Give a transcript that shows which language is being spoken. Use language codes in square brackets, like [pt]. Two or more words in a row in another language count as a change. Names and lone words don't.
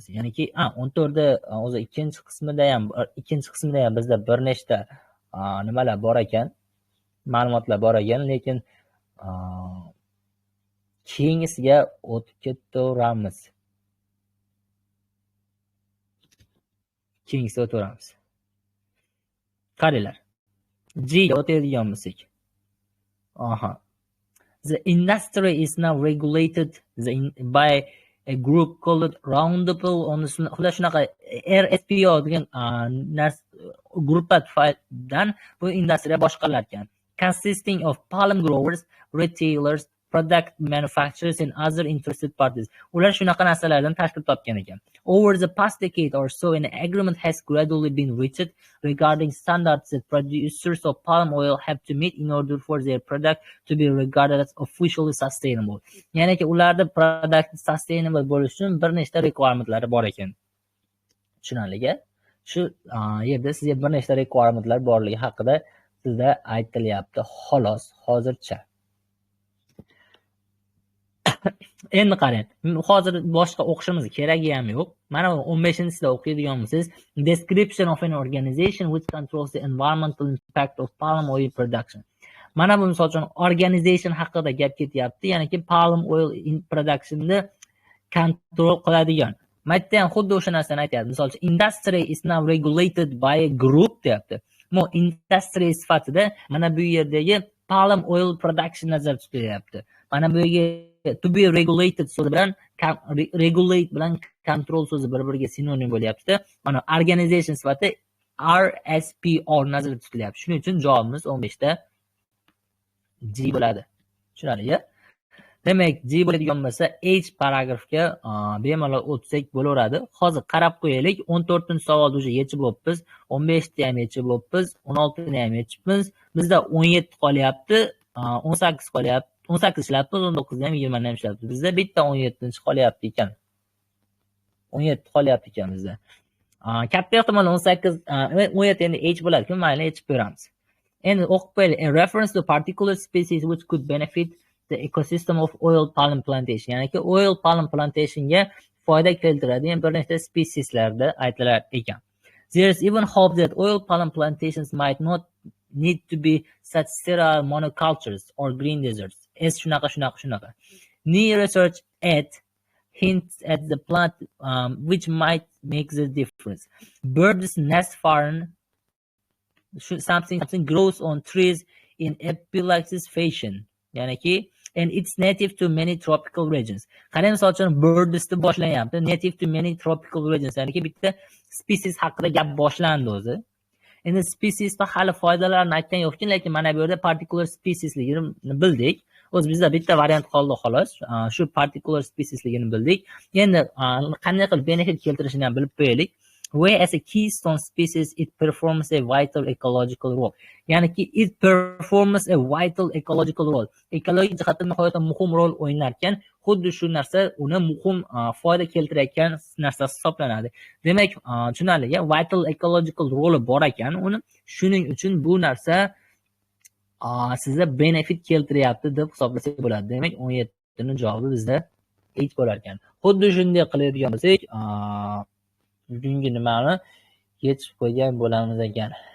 [uz] Ya'niki 14da o'zi ikkinchi qismida ham bizda bir nechta nimalar bor ekan, ma'lumotlar bor ekan, lekin keyingisiga o'tib ketaveramiz. Qaranglar. G ga o'tadigan bo'lsak. [en] The industry is now regulated by a group called Rounduple. [uz] Xudo shunaqa RSPO degan gruppadan bu industriya boshqalar ekan. [en] Consisting of palm growers, retailers, product manufacturers and other interested parties. [uz] Ular shunaqa narsalardan tashkil topgan ekan. [en] Over the past decade or so, an agreement has gradually been reached regarding standards that producers of palm oil have to meet in order for their product to be regarded as officially sustainable. [uz] Ya'ni ularda [en] product sustainable [uz] bo'lish uchun bir nechta requirementlari bor ekan. Tushunarligi? Shu yerda sizga bir nechta requirementlar borligi haqida sizda aytilyapti. Xolos, hozircha. Endi qarang, hozir boshqa o'qishimiz keragi ham yo'q. Mana 15-sida o'qiydigan bo'lsangiz, [en] description of an organization which controls the environmental impact of palm oil production. [uz] Mana bu misol uchun organization haqida gap ketyapti, ya'niki [en] palm oil production'ni [uz] kontrol qiladigan. Mayda ham xuddi o'sha narsani aytayapti. Misol uchun [en] industry is now regulated by a group deyapti. [uz] Bu industry sifatida mana bu yerdagi [en] palm oil production [uz] nazarda tutilyapti. Mana bu yerga [en] to be regulated [uz] so'zi bilan regulate bilan control so'zi bir-biriga sinonim bo'lyapti. Mana organization sifati RSPO nazarda tutilyapti. Shuning uchun javobimiz 15da G bo'ladi. Tushunarli? Demak, G bo'ladigan bo'lsa H paragrafga bemalol o'tsak bo'laveradi. Hozir qarab qo'yaylik. 14-savolni уже yechib bo'libmiz, 15ni ham yechib bo'libmiz, 16ni ham yechibmiz. Bizda 17 qolyapti, 18 qolyapti. 18 ishlatibmiz, 19 ham 20 ham ishlatibmiz. Bizda bitta 17-chi qolyapti ekan. 17 qolyapti ekan bizda. Katta ehtimol 18, 17 endi H bo'ladi-ku, mayli H beramiz. Endi o'qib qo'yaylik. [en] A reference to particular species which could benefit the ecosystem of oil palm plantation. [uz] Ya'ni ki [en] oil palm plantationga [uz] foyda keltiradigan bir nechta spesieslarda aytilar ekan. [en] There is even hope that oil palm plantations might not need to be such sterile monocultures or green deserts. [uz] Shunaqa. [en] New research hints at the plant which might make the difference. Birds nest foreign something grows on trees in epilepsis fashion. Ya'niki and it's native to many tropical regions. [uz] Qarang, misol uchun birdsni boshlanyapti. [en] Native to many tropical regions. [uz] Ya'niki bitta species haqida gap boshlandi o'zi. Endi speciesda hali foydalarini aytgan yo'qki, lekin mana bu yerda [en] particular speciesligini [uz] bildik. O'zi bizda bitta variant qoldi xolos. Shu [en] particular speciesligini [uz] bildik. Endi qanday qilib benefit keltirishini ham bilib qo'yaylik. [en] Where as a keystone species it performs a vital ecological role. Ya'niki it performs a vital ecological role. [uz] Ekologik jihatdan nihoyatda muhim rol o'ynar ekan, xuddi shu narsa uni muhim foyda keltirayotgan narsasi hisoblanadi. Demak, tushunarli, [en] vital ecological role [uz] bor ekan uni. Shuning uchun bu narsa sizga benefit keltiryapti deb hisoblasak bo'ladi. Demak, 17 ning javobi bizda 8 bo'lar ekan. Xuddi shunday qiladigan bo'lsak, bugungi nimani yechib qo'ygan bo'lamiz ekan.